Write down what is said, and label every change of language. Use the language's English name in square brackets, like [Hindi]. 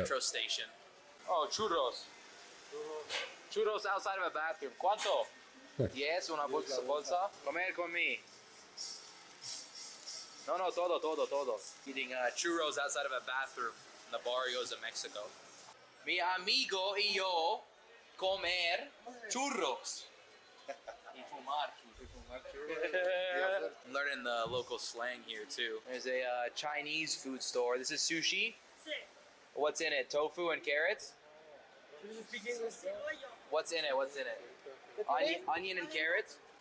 [English] metro station. Oh, churros. Churros outside of a bathroom. [Spanish] ¿Cuánto? [English] Yes, [Spanish] una bolsa. Comer con mi. No, todo. [English] Eating churros outside of a bathroom in the barrios of Mexico. [Spanish] Mi amigo y yo comer churros. Y fumar. [English] I'm learning the local slang here too. There's a Chinese food store. This is sushi. What's in it? Tofu and carrots? What's in it? Onion and carrots?